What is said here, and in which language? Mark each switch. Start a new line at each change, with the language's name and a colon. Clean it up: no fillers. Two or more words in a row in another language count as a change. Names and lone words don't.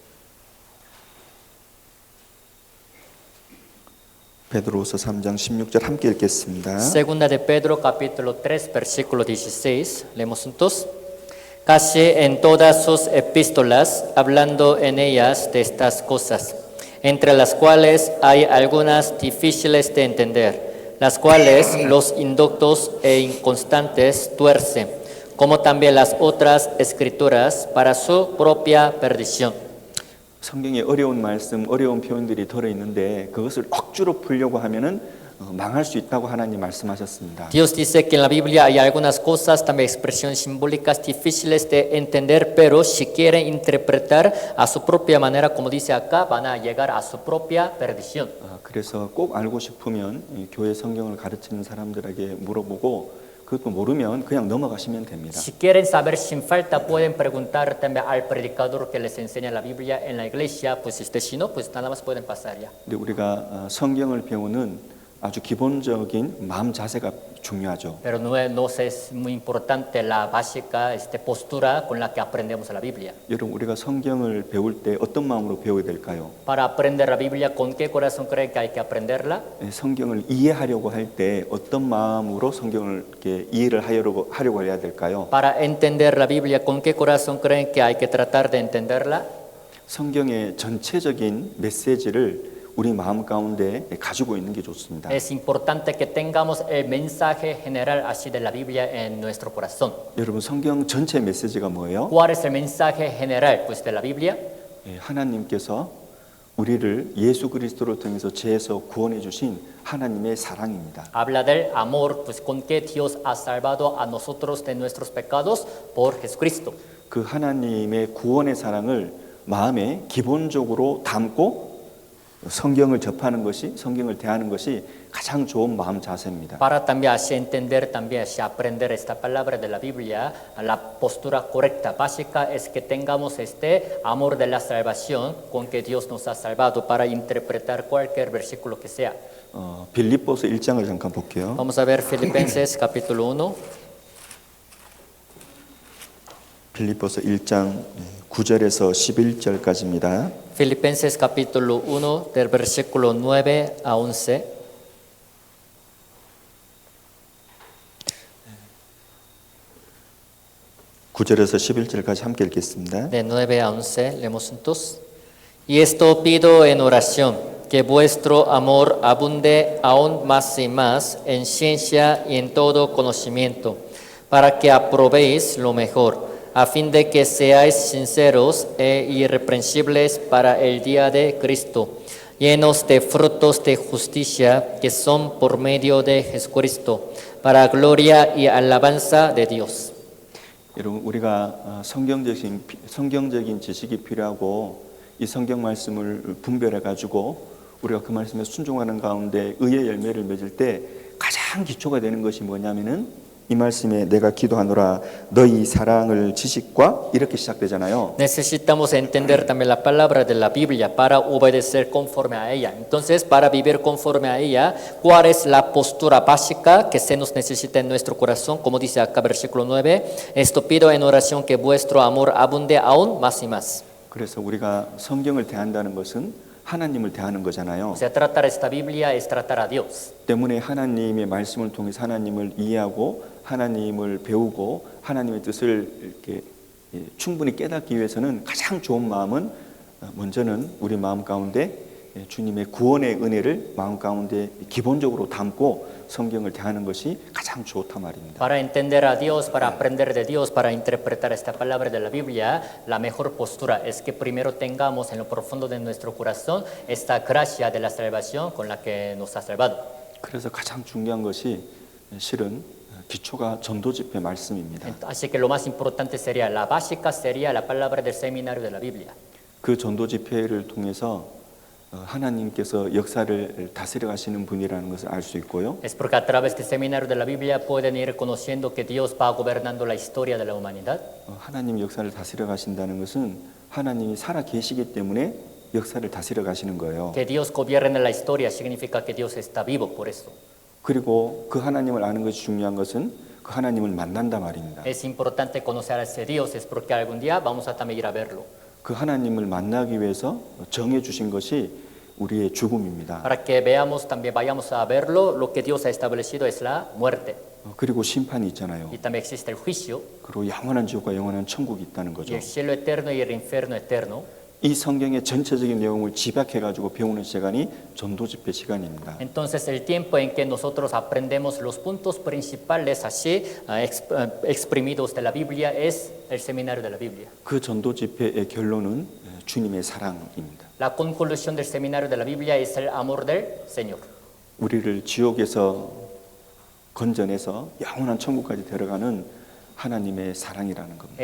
Korean: 베드로후서 3장 16절 함께 읽겠습니다.
Spanish: Segunda de Pedro, capítulo 3, versículo 16. Leemos juntos. Casi en todas sus epístolas, hablando en ellas de estas cosas, entre las cuales hay algunas difíciles de entender, las cuales los inductos e inconstantes tuercen, como también las otras escrituras para su propia perdición.
Korean: 성경에 어려운 말씀, 어려운 표현들이 들어 있는데 그것을 억지로 풀려고 하면은 망할 수 있다고 하나님 말씀하셨습니다.
Spanish: Dios dice que en la Biblia hay algunas cosas, también expresiones simbólicas difíciles de entender, pero si quieren interpretar a su propia manera, como dice acá, van a llegar a su propia perdición.
Korean: 그래서 꼭 알고 싶으면 이 교회 성경을 가르치는 사람들에게 물어보고 그것도 모르면 그냥 넘어가시면 됩니다.
Spanish: Si quieren saber sin falta, pueden preguntar también al predicador que les enseña la Biblia en la iglesia, pues si no, pues nada más pueden pasar ya.
Korean: 근데 우리가 성경을 배우는 아주 기본적인 마음 자세가 중요하죠.
Spanish: Pero no es muy importante la básica postura con la que aprendemos la Biblia.
Korean: 여러분 우리가 성경을 배울 때 어떤 마음으로 배워야 될까요?
Spanish: Para aprender la Biblia, ¿con qué corazón creen que hay que aprenderla?
Korean: 성경을 이해하려고 할 때 어떤 마음으로 성경을 이렇게 이해를 하려고 해야 될까요?
Spanish: Para entender la Biblia, ¿con qué corazón creen que hay que tratar de entenderla?
Korean: 성경의 전체적인 메시지를 우리 마음 가운데 가지고 있는 게 좋습니다.
Spanish: Es importante que tengamos el mensaje general así de la Biblia en nuestro corazón.
Korean: 여러분 성경 전체 메시지가 뭐예요?
Spanish: ¿Cuál es el mensaje general pues, de la Biblia?
Korean: 하나님께서 우리를 예수 그리스도를 통해서 죄에서 구원해 주신 하나님의 사랑입니다.
Spanish: Habla del amor pues, con que Dios ha salvado a nosotros de nuestros pecados por Jesucristo.
Korean: 그 하나님의 구원의 사랑을 마음에 기본적으로 담고 성경을 접하는 것이, 성경을 대하는 것이 가장 좋은 마음 자세입니다.
Spanish: Para también así entender, también así aprender esta palabra de la Biblia, la postura correcta, básica es que tengamos este amor de la salvación con que Dios nos ha salvado para interpretar cualquier versículo que sea.
Korean: 빌립보서 1장을 잠깐 볼게요.
Spanish: Vamos a ver Filipenses capítulo 1.
Korean: 빌립보서 1장 9절에서 11절까지입니다.
Spanish: Filipenses capítulo 1 del versículo 9 a 11.
Korean: (9절에서 11절까지) 함께 읽겠습니다.
Spanish: De 9 a 11 leemos juntos. Y esto pido en oración, que vuestro amor abunde aún más y más en ciencia y en todo conocimiento, para que aprobéis lo mejor, a fin de que seáis sinceros e irreprensibles para el día de Cristo, llenos de frutos de justicia que son por medio de Jesucristo, para gloria y alabanza de Dios.
Korean: 여러분, 우리가 성경적인 지식이 필요하고 이 성경 말씀을 분별해 가지고 우리가 그 말씀에 순종하는 가운데 의의 열매를 맺을 때 가장 기초가 되는 것이 뭐냐면은 이 말씀에 내가 기도하노라 너희 사랑을 지식과 이렇게 시작되잖아요.
Spanish: Necesitamos entender también la palabra de la Biblia para obedecer conforme a ella. Entonces, para vivir conforme a ella, ¿cuál es la postura básica que se nos necesita en nuestro corazón? Como dice acá versículo 9, esto pido en oración que vuestro amor abunde aún más y más.
Korean: 그래서 우리가 성경을 대한다는 것은 하나님을 대하는 거잖아요.
Spanish: O sea, tratar esta Biblia es tratar a Dios.
Korean: 때문에 하나님의 말씀을 통해서 하나님을 이해하고 하나님을 배우고 하나님의 뜻을 이렇게 충분히 깨닫기 위해서는 가장 좋은 마음은 먼저는 우리 마음 가운데 주님의 구원의 은혜를 마음 가운데 기본적으로 담고 성경을 대하는 것이 가장 좋다 말입니다.
Spanish: Para entender a Dios, para aprender de Dios, para interpretar esta palabra de la Biblia, la mejor postura es que primero tengamos en lo profundo de nuestro corazón esta gracia de la salvación con la que nos ha salvado.
Korean: 그래서 가장 중요한 것이 실은 기초가 전도 집회 말씀입니다.
Spanish: Así que lo más importante sería, la básica sería la palabra del seminario de la Biblia.
Korean: 그 전도 집회를 통해서 하나님께서 역사를 다스려 가시는 분이라는 것을 알 수 있고요.
Spanish: Es porque a través del seminario de la Biblia pueden ir conociendo que Dios va gobernando la historia de la humanidad.
Korean: 하나님 역사를 다스려 가신다는 것은 하나님이 살아 계시기 때문에 역사를 다스려 가시는 거예요.
Spanish: Que Dios gobierne la historia significa que Dios está vivo, por eso.
Korean: 그리고 그 하나님을 아는 것이 중요한 것은 그 하나님을 만난다 말입니다.
Spanish: Es importante conocer a ese Dios, es porque algún día vamos a también ir a verlo.
Korean: 그 하나님을 만나기 위해서 정해 주신 것이 우리의 죽음입니다.
Spanish: Para que veamos, también vayamos a verlo, lo que Dios ha establecido es la muerte.
Korean: 그리고 심판이 있잖아요.
Spanish: Y también existe el juicio,
Korean: 그리고 영원한 지옥과 영원한 천국이 있다는
Spanish: y
Korean: 거죠.
Spanish: el cielo eterno y el infierno eterno.
Korean: 이 성경의 전체적인 내용을 집약해 가지고 배우는 시간이 전도 집회 시간입니다.
Spanish: Entonces el tiempo en que nosotros aprendemos los puntos principales así exprimidos de la Biblia es el seminario de la Biblia.
Korean: 그 전도 집회의 결론은 주님의 사랑입니다.
Spanish: La conclusión del seminario de la Biblia es el amor del Señor.
Korean: 우리를 지옥에서 건져내서 영원한 천국까지 데려가는 하나님의 사랑이라는 겁니다.